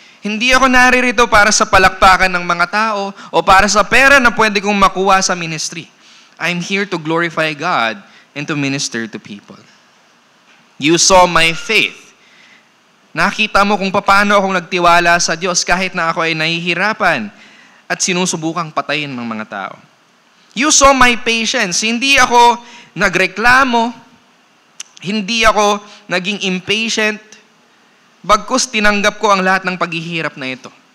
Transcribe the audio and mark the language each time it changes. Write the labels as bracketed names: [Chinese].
[Filipino] Hindi ako naririto para sa palakpakan ng mga tao o para sa pera na pwede kong makuha sa ministry. [English] I'm here to glorify God and to minister to people. You saw my faith. [Filipino] Nakita mo kung paano akong nagtiwala sa Diyos kahit na ako ay nahihirapan at sinusubukang patayin ng mga tao. [English] You saw my patience. [Filipino] Hindi ako nagreklamo. Hindi ako naging impatient. Bagkus tinanggap ko ang lahat ng paghihirap na ito.